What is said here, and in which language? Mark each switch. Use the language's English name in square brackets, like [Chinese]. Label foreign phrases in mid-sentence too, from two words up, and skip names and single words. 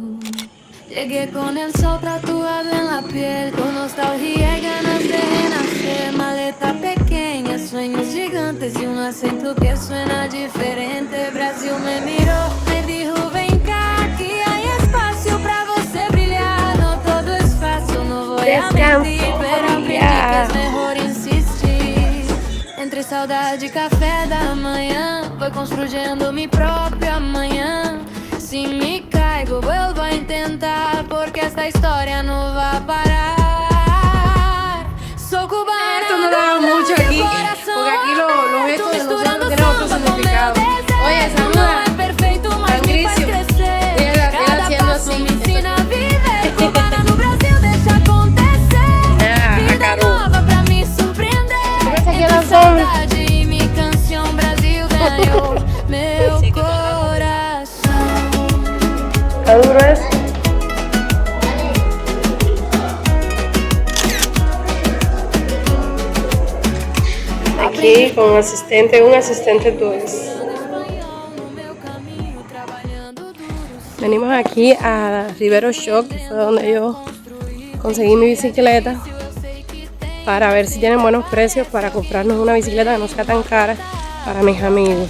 [Spanish] Llegué con el sol tatuado en la piel, con nostalgia y ganas de renacer. Maleta pequeña, sueños gigantes y un acento que suena diferente. Brasil me miró, me dijo ven cá, aquí hay espacio para [Portuguese] você brilhar. [Spanish] No todo es fácil, no voy a mentir, pero aprendí que es mejor insistir. [Portuguese] saudade de café da manhã. [Spanish] Voy construyendo mi propio amanhã. Si me caigo, vuelvo a intentar, porque esta historia no va a parar. Soy cubana. Esto no daba mucho aquí, porque aquí los gestos de nosotros tienen otro significado. Oye, saluda. Tan grisio. Ella haciendo así. [Portuguese] Cubana no Brasil, deixa acontecer. Vida nova pra me surpreender. Entre saudade e mi canção, Brasil ganhou meu coração. [Spanish] ¿Está duro eso? Aquí con un asistente tuyo. Venimos aquí a Rivero Shop, que fue donde yo conseguí mi bicicleta, para ver si tienen buenos precios para comprarnos una bicicleta que no sea tan cara para mis amigos.